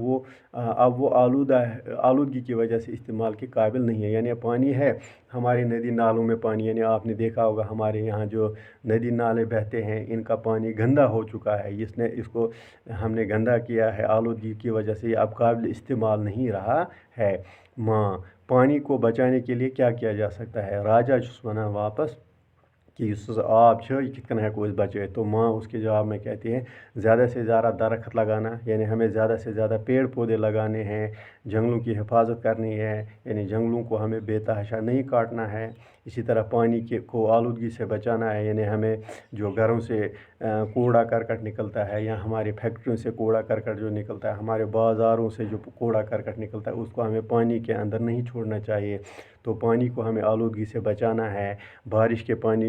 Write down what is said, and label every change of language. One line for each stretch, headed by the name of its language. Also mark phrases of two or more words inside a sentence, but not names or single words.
Urdu: وہ آلودگی کی وجہ سے استعمال کے قابل نہیں ہے یعنی پانی ہے ہمارے ندی نالوں میں پانی یعنی آپ نے دیکھا ہوگا ہمارے یہاں جو ندی نالے بہتے ہیں ان کا پانی گندا ہو چکا ہے اس کو ہم نے گندا کیا ہے آلودگی کی وجہ سے یہ اب قابل استعمال نہیں رہا ہے ماں پانی کو بچانے کے لیے کیا کیا جا سکتا ہے راجہ
Kashmiri: چھُس ونان واپس کہ اس آب یہ کت کن ہیکو بچے
Urdu: تو ماں اس کے جواب میں کہتی ہے زیادہ سے زیادہ درخت لگانا یعنی ہمیں زیادہ سے زیادہ پیڑ پودے لگانے ہیں جنگلوں کی حفاظت کرنی ہے یعنی جنگلوں کو ہمیں بے تحاشا نہیں کاٹنا ہے اسی طرح پانی کو آلودگی سے بچانا ہے یعنی ہمیں جو گھروں سے کوڑا کرکٹ نکلتا ہے یا ہماری فیکٹریوں سے کوڑا کرکٹ جو نکلتا ہے ہمارے بازاروں سے جو کوڑا کرکٹ نکلتا ہے اس کو ہمیں پانی کے اندر نہیں چھوڑنا چاہیے تو پانی کو ہمیں آلودگی سے بچانا ہے بارش کے پانی